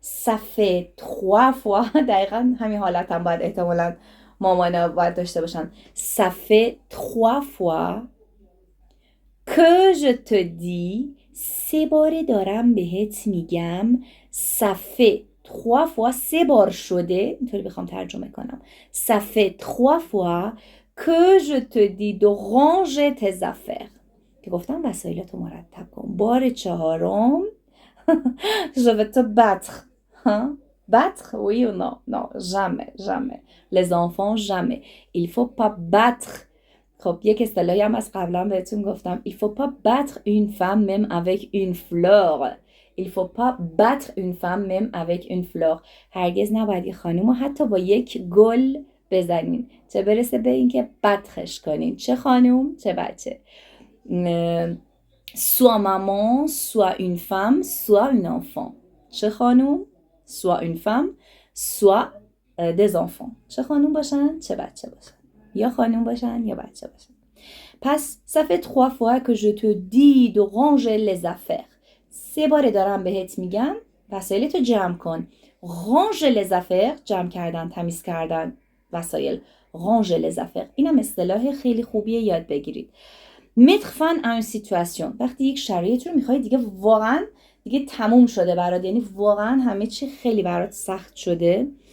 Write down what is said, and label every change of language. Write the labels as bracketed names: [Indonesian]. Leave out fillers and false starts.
[Persian] ça fait 3 fois دقیقا همین حالت هم باید احتمالا مامانا باید داشته باشن. [French] ça fait 3 fois que je te dis 3 باره دارم بهت میگم. [Persian] ça fait 3 fois 3 بار شده اینطوری بخوام ترجمه کنم. [French] ça fait 3 fois que je te dis de ranger tes affaires. [Persian] که گفتم وسایلتو مرتب کن. [French] بار 4م je vais te battre. battre oui ou non jamais les enfants jamais il faut pas battre. [Persian] خب یک اصطلاحی هم از قبلا بهتون گفتم. [French] il faut pas battre une femme même avec une fleur. il faut pas battre une femme même avec une fleur. [Persian] هرگز نباید یه خانومو حتی با یک گل بزنین چه برسه به این که بطخش کنین. چه خانوم چه بچه. [French] soit maman soit une femme soit un enfant. چه خانوم soit une femme soit des enfants. [Persian] چه خانوم باشن چه بچه باشن. یا خانوم باشن یا بچه باشن. [French] پس ça fait 3 fois que je te dis de ranger les affaires. [Persian] 3 بار دارم بهت میگم وسایلتو جمع کن. ranger les affaires جمع کردن تمیز کردن وسایل. ranger les affaires اینم اصطلاح خیلی خوبیه یاد بگیرید. mettre fin à une situation وقتی یک شرایط رو میخوای دیگه واقعا دیگه تموم شده برات یعنی واقعا همه چی خیلی برات سخت شده.